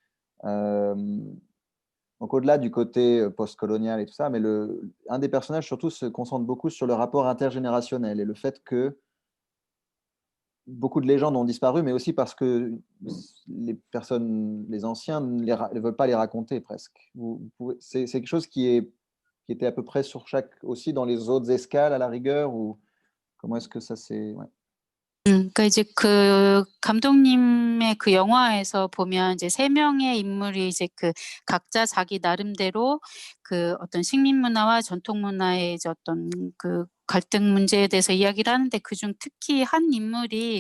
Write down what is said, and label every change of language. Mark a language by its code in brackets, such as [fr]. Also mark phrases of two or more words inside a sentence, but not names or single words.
[fr] Donc au-delà du côté post-colonial et tout ça, mais un des personnages surtout se concentre beaucoup sur le rapport intergénérationnel et le fait que beaucoup de légendes ont disparu, mais aussi parce que les anciens ne veulent pas les raconter presque. C'est quelque chose qui était à peu près sur aussi dans les autres escales à la rigueur, ou comment est-ce que ça s'est... Ouais. [ko] 그러니까 이제 그 감독님의 그 영화에서 보면 이제 3명의 인물이 이제 그 각자 자기 나름대로 그 어떤 식민 문화와 전통 문화의 이제 어떤 그 갈등 문제에 대해서 이야기를 하는데 그중 특히 한 인물이